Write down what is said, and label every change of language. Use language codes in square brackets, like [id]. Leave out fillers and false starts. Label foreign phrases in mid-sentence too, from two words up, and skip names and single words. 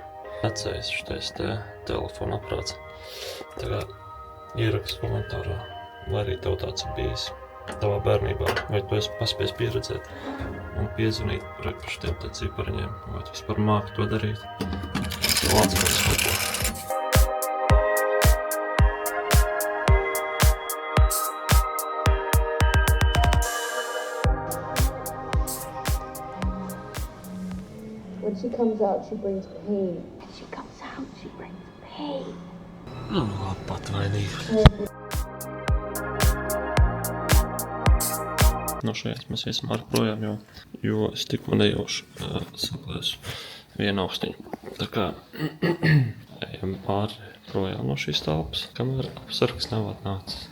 [lv] Vecais šitais te telefona aprāts. Tagad ierakst komentārā, vai arī tev tāds ir bijis tavā bērnībā, vai tu esi paspējis pieredzēt un piezvanīt par šitiem te cipariņiem, vai tu vispār māki to darīt. Tev atceros kaut ko. [en] When she comes out, she brings pain. When she comes out, she brings pain. [lv] Patvainīgi. No šeit mēs iesim ar projām, jo es tikko nejauši saplēsu vienu austiņu. Tā kā ejam ātri projām no šīs telpas, kamēr apsargs nav atnācis.